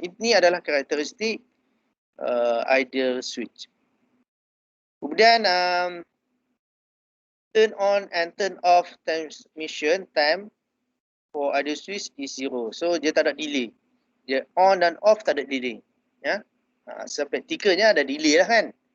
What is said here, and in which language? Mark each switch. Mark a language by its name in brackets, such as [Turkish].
[Malay] Ini adalah karakteristik ideal switch. Kemudian [English] turn on and turn off transmission time for ideal switch is 0. [Malay] So dia tak ada delay. Dia on dan off tak ada delay. Sepraktikalnya ada delay lah kan.